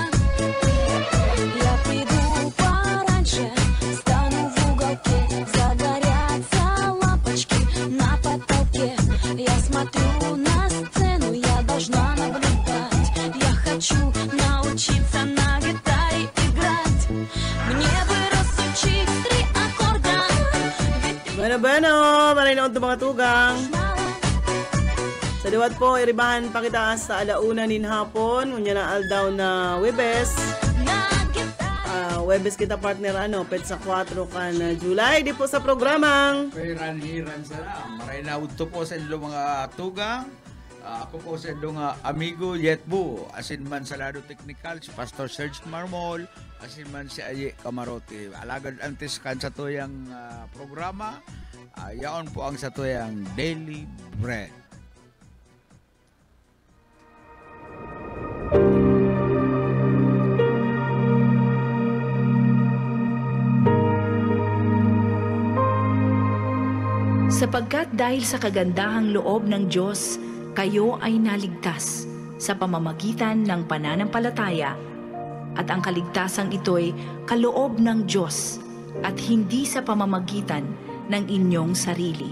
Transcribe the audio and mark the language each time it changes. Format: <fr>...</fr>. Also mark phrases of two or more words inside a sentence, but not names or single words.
<ru>Я приду пораньше, стану в уголке. Загорятся лампочки на потолке. Я смотрю на сцену, я должна наблюдать. Я хочу научиться на гитаре играть. Мне бы разучить 3 аккорда.</ru> <bik>Bueno, marinood to mga tugang. Sa diwat po, iribahan pa kita sa alauna nin hapon. Kunya na aldaw na Webes. Webes kita partner pet sa 4 kan July. Di po sa programang Hiran sana. Maray na udto po sa ilo mga tugang. Ako po sa ilo nga amigo Yetbu. Asin man sa lado technical si Pastor Serge Marmol. Asin man si Aye Camarote. Alagad antes kan sa tuyang programa. Yaon po ang sa tuyang Daily Bread.</bik> <tl>Sapagkat dahil sa kagandahang loob ng Diyos, kayo ay naligtas sa pamamagitan ng pananampalataya, at ang kaligtasang ito'y kaloob ng Diyos at hindi sa pamamagitan ng inyong sarili.</tl>